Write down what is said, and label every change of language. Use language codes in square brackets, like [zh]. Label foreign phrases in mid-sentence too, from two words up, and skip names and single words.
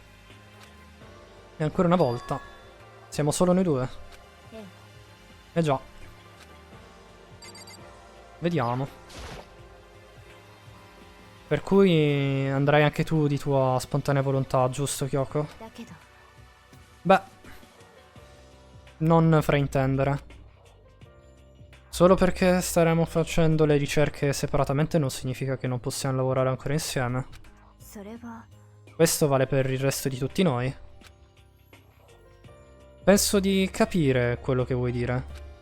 [it] E ancora una volta. Siamo solo noi due. Eh già. Vediamo. Per cui andrai anche tu di tua spontanea volontà, giusto, Kyoko? [ja] だけど [it] Beh, non fraintendere. Solo perché staremo facendo le ricerche separatamente non significa che non possiamo lavorare ancora insieme. [ja] それは [it] Questo vale per il resto di tutti noi. Penso di capire quello che vuoi dire.